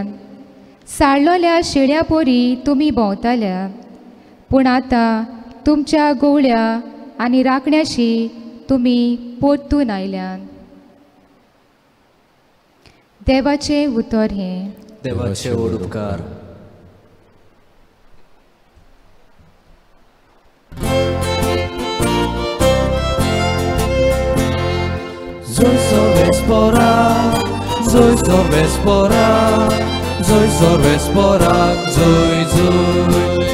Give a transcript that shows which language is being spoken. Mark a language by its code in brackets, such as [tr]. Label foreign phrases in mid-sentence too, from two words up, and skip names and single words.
[kok] साळलोल्या शेळ्या पोरी तुमी भोंवताल्या, पूण आतां तुमच्या गवळ्या आनी राखण्याशी तुमी परतून आयल्यात. देवाचें उतर हें. देवाचे उपकार. Zoj sorvesporak, zoj sorvesporak, zoj sorvesporak, zoj zoj.